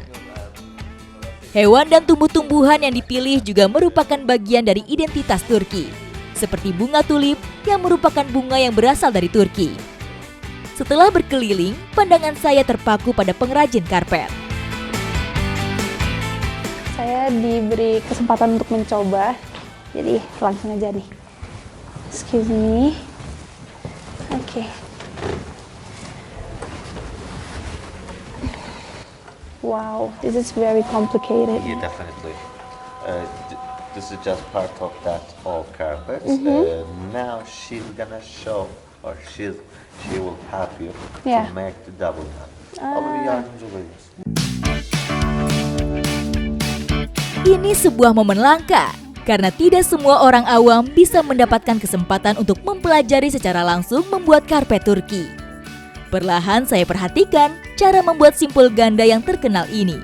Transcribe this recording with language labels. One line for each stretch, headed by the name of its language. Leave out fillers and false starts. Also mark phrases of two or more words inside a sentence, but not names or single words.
Indonesian: Hewan dan tumbuh-tumbuhan yang dipilih juga merupakan bagian dari identitas Turki, seperti bunga tulip yang merupakan bunga yang berasal dari Turki. Setelah berkeliling, pandangan saya terpaku pada pengrajin karpet. Saya diberi kesempatan untuk mencoba, jadi langsung aja nih.
English: Excuse me. Oke. Wow, this is very complicated. Yeah, definitely. This is just part of that old carpet. Now she's gonna show, or she will help you Yeah. to make the double knot.
Turkish: Ama yardımcı olacağız.
Indonesian: Ini sebuah momen langka, karena tidak semua orang awam bisa mendapatkan kesempatan untuk mempelajari secara langsung membuat karpet Turki. Perlahan saya perhatikan cara membuat simpul ganda yang terkenal ini.